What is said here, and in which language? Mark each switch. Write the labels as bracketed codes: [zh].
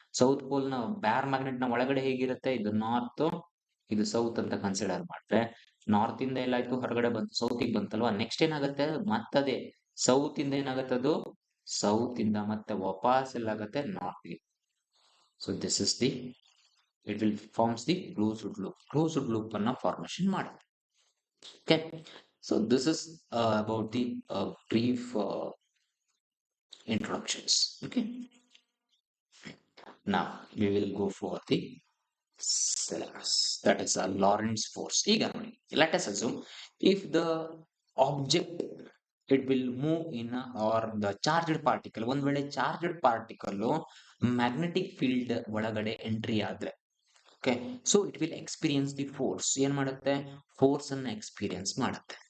[kn] South pole ನ ಬ್ಯಾರ್ magnet ನ ಒಳಗಡೆ ಹೇಗಿರುತ್ತೆ, ಇದು ನಾರ್ತ್, ಇದು ಸೌತ್ ಅಂತ ಕನ್ಸಿಡರ್ ಮಾಡಿದ್ರೆ, ನಾರ್ತ್ ಇಂದ ಎಲ್ಲಾಯ್ತು ಹೊರಗಡೆ ಬಂತು, ಸೌತ್ ಬಂತಲ್ವಾ. ನೆಕ್ಸ್ಟ್ ಏನಾಗುತ್ತೆ, ಮತ್ತದೇ ಸೌತ್ ಇಂದ ಏನಾಗುತ್ತೆ, ಅದು ಸೌತ್ ಇಂದ ಮತ್ತೆ ವಾಪಸ್ ಎಲ್ಲಾಗತ್ತೆ ನಾರ್ತ್ ಗೆ. [en] so this is the, it will forms the closed loop [kn] ಅನ್ನ ಫಾರ್ಮೇಶನ್ ಮಾಡುತ್ತೆ. [en] Okay, so this is about the brief introductions. Okay, now we will go for the syllabus, that is a Lorentz force. [kn] ಈಗ ನೋಡಿ, [en] let us assume if the object it will move in or the charged particle, [kn] ಒಂದ್ ವೇಳೆ charged particle magnetic field ಒಳಗಡೆ entry ಆದ್ರೆ, [en] Okay, so it will experience the force. [kn] ಏನ್ ಮಾಡುತ್ತೆ, force ಅನ್ನ experience ಮಾಡುತ್ತೆ.